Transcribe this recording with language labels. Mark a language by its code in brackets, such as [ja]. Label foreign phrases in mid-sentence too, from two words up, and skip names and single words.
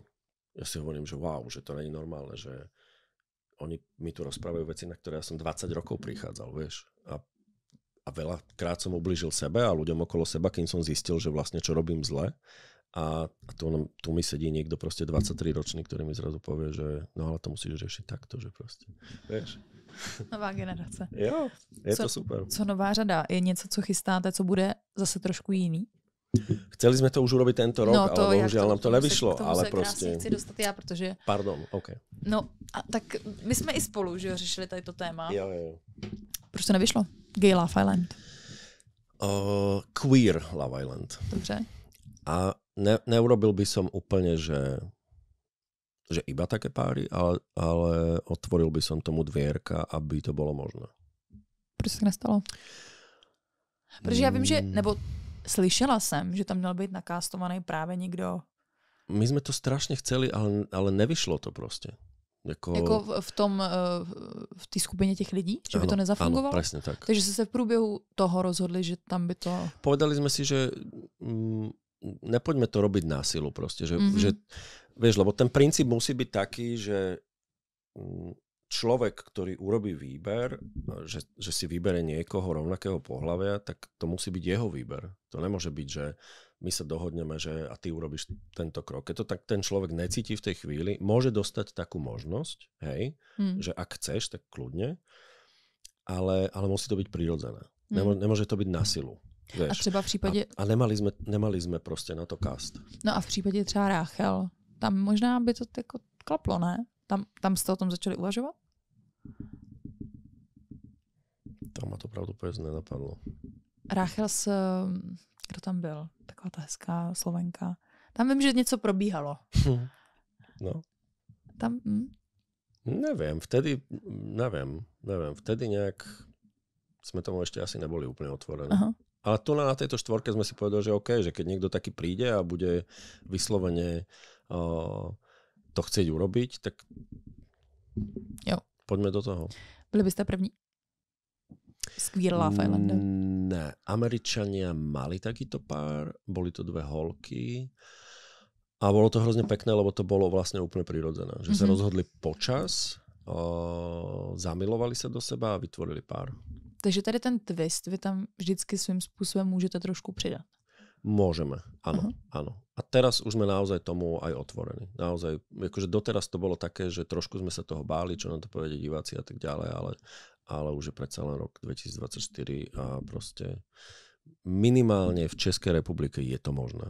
[sk] Ja si hovorím, že wow, že to nie je normálne, že oni mi tu rozprávajú veci, na ktoré ja som 20 rokov prichádzal, vieš. A veľakrát som ublížil sebe a ľuďom okolo seba, kým som zistil, že vlastne čo robím zle. A tu mi sedí niekto proste 23-ročný, ktorý mi zrazu povie, že no ale to musíš riešiť takto, že proste, vieš. [cs] Nová generace. Jo, to super. Co nová řada? Je něco, co chystáte, co bude zase trošku jiný? [sk] Chceli sme to už urobiť tento rok, no, ale bohužiaľ nám to nevyšlo. [cs] K tomu ale se proste... chci dostat já, protože... Pardon, OK. No, a tak my jsme i spolu, že jo, řešili tady to téma. Jo. Proč to nevyšlo? Gay Love Island. Queer Love Island. Dobře. [sk] A neurobil by som úplne, že iba také páry, ale otvoril by som tomu dvierka, aby to bolo možné. [cs] Proč se to nestalo? Protože já vím, že, nebo slyšela jsem, že tam měl být nakástovaný právě někdo. [sk] My sme to strašne chceli, ale nevyšlo to proste. [cs] Jako v té skupině těch lidí? Že by to nezafungovalo? [sk] Áno, presne tak. [cs] Takže se v průběhu toho rozhodli, že tam by to... [sk] Povedali sme si, že nepoďme to robiť na silu proste. Že, vieš, lebo ten princíp musí byť taký, že človek, ktorý urobí výber, že si vybere niekoho rovnakého pohlavia, tak to musí byť jeho výber. To nemôže byť, že my sa dohodneme, že a ty urobíš tento krok. Keď to tak ten človek necíti v tej chvíli, môže dostať takú možnosť, hej, že ak chceš, tak kľudne, ale musí to byť prirodzené. Nemôže to byť na silu. Vieš. [cs] A třeba v případě... [sk] A nemali sme proste na to cast. [cs] No a v případě třeba Ráchel, tam možná by to jako klaplo, ne? Tam jste o tom začali uvažovat? [sk] Tam ma to pravdu povedz nenapadlo. [cs] Ráchel kdo tam byl? Taková ta hezká Slovenka. Tam vím, že něco probíhalo. No. Tam... [sk] Neviem. Vtedy nejak sme tomu ešte asi neboli úplne otvorení. Aha. Ale tu na tejto štvorke sme si povedali, že OK, že keď niekto taký príde a bude vyslovene to chcieť urobiť, tak [cs] jo. [sk] Poďme do toho. [cs] Byli byste první? Z Queer Love Islandu? Ne. [sk] Američania mali takýto pár, boli to dve holky a bolo to hrozne pekné, lebo to bolo vlastne úplne prirodzené. Že sa rozhodli počas, zamilovali sa do seba a vytvorili pár. [cs] Takže tady ten twist vy tam vždycky svým způsobem můžete trošku přidat. [sk] Môžeme, áno, áno. A teraz už sme naozaj tomu aj otvorení. Naozaj, akože doteraz to bolo také, že trošku sme sa toho báli, čo nám to povedia diváci a tak ďalej, ale už je predsa len rok 2024 a proste minimálne v Českej republike je to možné.